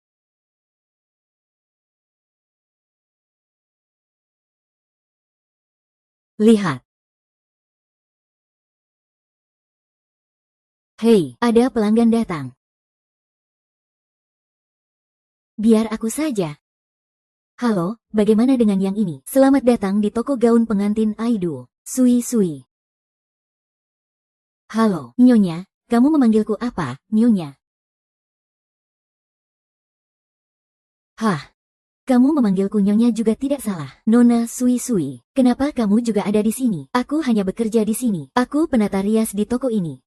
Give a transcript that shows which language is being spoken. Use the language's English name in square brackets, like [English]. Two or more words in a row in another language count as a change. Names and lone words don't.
[Indonesian] Lihat. Hei, ada pelanggan datang. Biar aku saja. Halo, bagaimana dengan yang ini? Selamat datang di toko gaun pengantin Aidu. Sui-sui. Halo, Nyonya, kamu memanggilku apa, Nyonya? Hah, kamu memanggilku Nyonya juga tidak salah. Nona Sui-sui, kenapa kamu juga ada di sini? Aku hanya bekerja di sini. Aku penata rias di toko ini.